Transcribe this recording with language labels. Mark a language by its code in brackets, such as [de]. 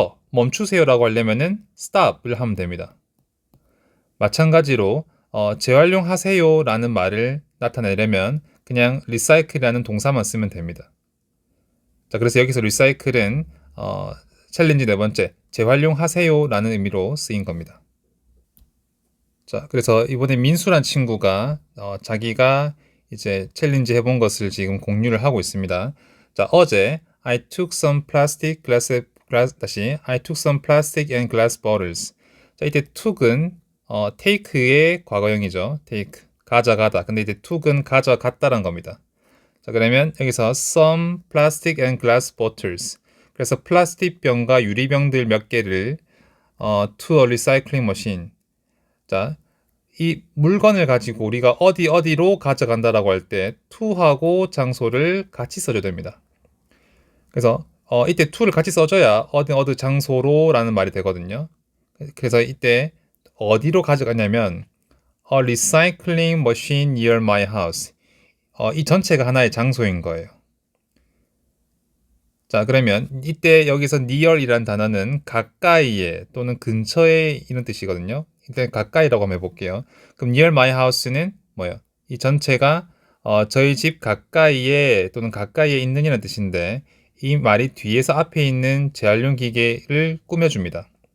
[ko] 멈추세요라고 하려면은 stop을 하면 됩니다. 마찬가지로 재활용하세요라는 말을 나타내려면 그냥 recycle이라는 동사만 쓰면 됩니다. 자, 그래서 여기서 recycle은 챌린지 네 번째, 재활용하세요라는 의미로 쓰인 겁니다. 자, 그래서 이번에 민수란 친구가 자기가 이제 챌린지 해본 것을 지금 공유를 하고 있습니다. 자, 어제 [en] I took some plastic I took some plastic and glass bottles. [ko] 자, 이때 took은 take의 과거형이죠. take, 가져가다. 근데 이제 took은 가져갔다란 겁니다. 자, 그러면 여기서 [en] some plastic and glass bottles. [ko] 그래서 플라스틱 병과 유리병들 몇 개를 [en] to a recycling machine. [ko] 자, 이 물건을 가지고 우리가 어디로 가져간다라고 할 때 to하고 장소를 같이 써줘야 됩니다. 그래서 이때 to를 같이 써줘야 어디 장소로라는 말이 되거든요. 그래서 이때 어디로 가져가냐면 [en] a recycling machine near my house. [ko] 이 전체가 하나의 장소인 거예요. 자, 그러면 이때 여기서 near이라는 단어는 가까이에 또는 근처에 이런 뜻이거든요. 일단 가까이라고 한번 해볼게요. 그럼 near my house는 뭐예요? 이 전체가 저희 집 가까이에 또는 가까이에 있는 이라는 뜻인데 이 말이 뒤에서 앞에 있는 재활용 기계를 꾸며줍니다.